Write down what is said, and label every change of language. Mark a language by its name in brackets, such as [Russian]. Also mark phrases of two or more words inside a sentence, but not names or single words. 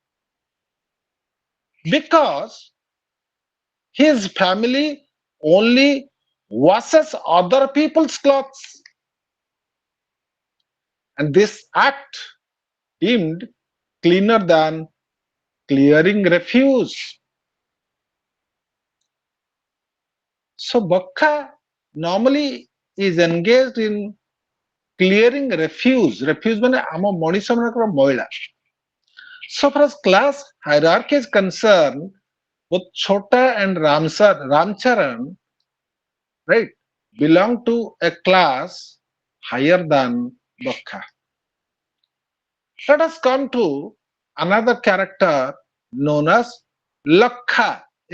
[English] Because his family only washes other people's clothes, and this act deemed cleaner than clearing refuse. So Bakha normally is engaged in clearing refuse. Refuse means [Odia] ଆମ ମଣିଷ ମାନଙ୍କର ମଇଳା. [English] So far as class hierarchy is concerned, both Chota and Ramcharan, right, belong to a class higher than Bakha. Let us come to another character known as Lakha.